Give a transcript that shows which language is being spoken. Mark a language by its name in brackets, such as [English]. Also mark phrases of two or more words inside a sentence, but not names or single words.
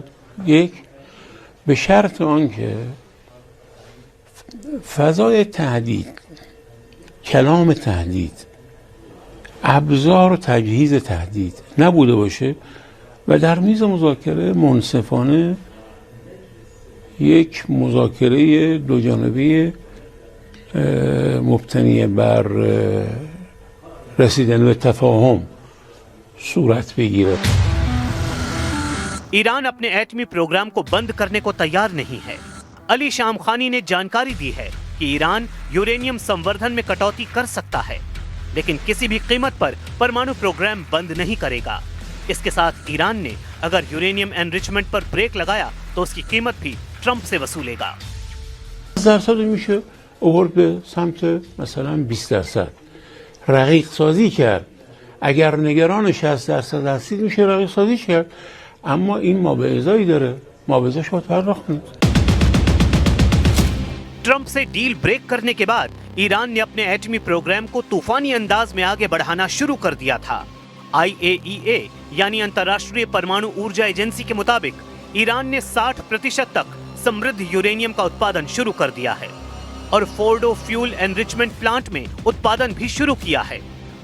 [Persian] یک، به شرط آنکه فضای تهدید، کلام تهدید، ابزار و تجهیز تهدید نبوده باشه و در میز مذاکره منصفانه یک مذاکره دو جانبه مبتنی بر رسیدن به تفاهم صورت بگیره. [Hindi] ईरान अपने एटमी प्रोग्राम को बंद करने को तैयार नहीं है। अली शाम खानी ने जानकारी दी है कि ईरान यूरेनियम संवर्धन में कटौती कर सकता है, लेकिन किसी भी कीमत पर परमाणु प्रोग्राम बंद नहीं करेगा। इसके साथ ईरान ने अगर [English] uranium enrichment [Hindi] पर ब्रेक लगाया तो उसकी कीमत भी ट्रंप से वसूलेगा। [Persian] 10% میشه آورد به سمت مثلا 20%. رقیق سازی کرد. اگر نگران 60% هستید میشه رقیق سازی کرد. اما این مابعضایی داره. مابعضاش باید پرداخت کنید. [Hindi] ट्रंप से [English] deal break [Hindi] करने के बाद ईरान ने अपने एटमी प्रोग्राम को तूफानी अंदाज में आगे बढ़ाना शुरू कर दिया था। IAEA यानी अंतर्राष्ट्रीय परमाणु ऊर्जा एजेंसी के मुताबिक ईरान ने 60% तक समृद्ध यूरेनियम का उत्पादन शुरू कर दिया है और फोर्डो [English] fuel enrichment plant [Hindi] में उत्पादन भी शुरू किया है।